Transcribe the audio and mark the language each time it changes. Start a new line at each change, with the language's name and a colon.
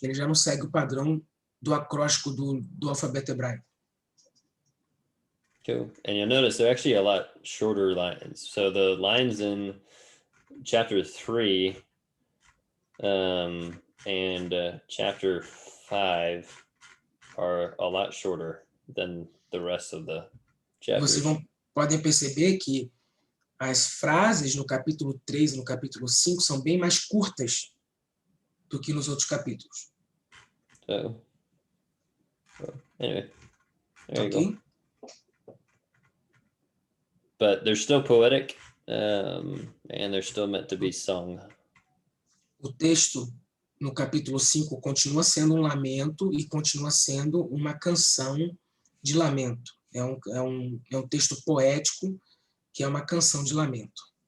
Portuguese: Ele já não segue o padrão do acróstico do alfabeto hebraico.
English: Cool. And you'll notice they're actually a lot shorter lines. So the lines in chapter 3 and chapter 5 are a lot shorter than the rest of the chapters.
Portuguese: Vocês podem perceber que as frases no capítulo 3 e no capítulo 5 são bem mais curtas do que nos outros capítulos.
English: So anyway, there you go. But they're still poetic, and they're still meant to be sung.
Portuguese: O texto no capítulo 5 continua sendo um lamento e continua sendo uma canção de lamento. É um texto poético que é uma canção de lamento.